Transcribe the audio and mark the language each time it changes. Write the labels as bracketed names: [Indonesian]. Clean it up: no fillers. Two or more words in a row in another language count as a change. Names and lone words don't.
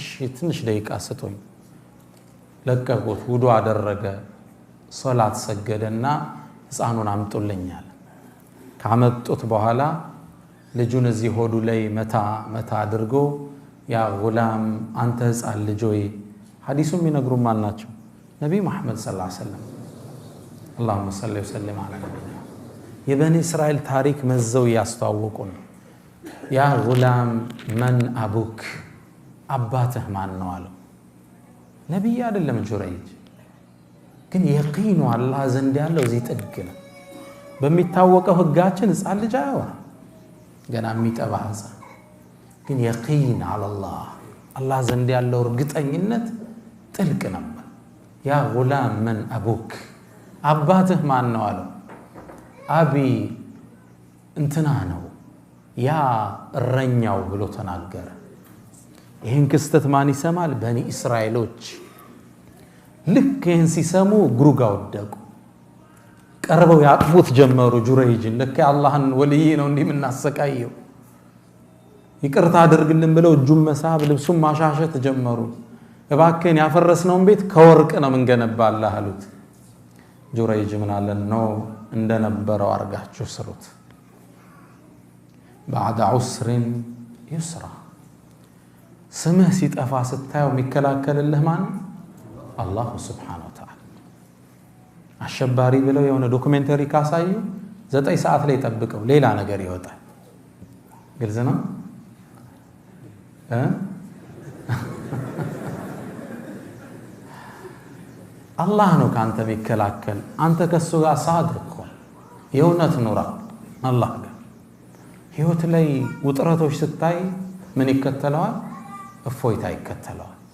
[Amharic] ትንሽ ደቂቃ ስጡኝ ለቀቁት ውዱ አደረገ ሶላት ሰገደና ሕፃኑን አምጡልኛል ካመጡት በኋላ ልጁን እዚህ ሆዱ ላይ መታ አድርጎ [Arabic] يا غلام [Amharic] አንተ ሕፃን ልጅ ሆይ ሐዲሱም ይነግሩም አልናቸው ነብዩ መሐመድ [Arabic] صلى الله عليه وسلم [Amharic] اللهم [Arabic] صل وسلم على نبينا [Amharic] የበኒ እስራኤል ታሪክ መዘው ያስተዋወቁን [Arabic] يا غلام من ابوك [Amharic] አባትህ ማን ነው አለው ነብይ አይደለም ጁረይጅ ግን የቂኑ አላህ ዘንድ ያለው እዚህ ጥግ ነው በሚታወቀው ህጋችን ሕፃን ልጅ አይሆን ገና የሚጠባ ሕፃን ግን የቂን አላህ አላህ ዘንድ ያለው እርግጠኝነት ጥልቅ ነበር [Arabic] يا غلام من ابوك [Amharic] አባትህ ማን ነው አለው አቢ እንትና ነው ያ እረኛው ብሎ ተናገረ ይሄን ክስተት ማን ይሰማል በኒ እስራኤሎች ልክ ይሄን ሲሰሙ ግሩጋ ወደቁ ቀርበው ያጥፉት ጀመሩ ጁረይጅን ለካ አላህን ወልይ ነው እንደምናሰቃየው ይቅርታ አድርግልን ብለው እጁን መሳብ ልብሱን ማሻሸት ጀመሩ እባከን ያፈረስነውን ቤት ከወርቅ ነው ምንገነባላህ አሉት ጁረይጅ ምን አለ ነው እንደነበረው አርጋችሁ ስሩት [Arabic] بعد عسر يسرا [Amharic] ስምህ ሲጠፋ ስታየው የሚከላከልልህ ማን አላህ [Arabic] سبحانه وتعالى [Amharic] አሸባሪ ብለው የሆነ ዶክመንተሪ ካሳዩ 9 ሰዓት ላይ ጠብቀው ሌላ ነገር ይወጣል ግልጽ ነው አላህ ነው ካንተ የሚከላከል አንተ ከሱ ጋር ሳድርኩ የእውነት ኑራ አላህ ጋር ህይወት ላይ ውጥረቶች ስታይ ምን ይከተለዋል እፎይታ ይከተለዋል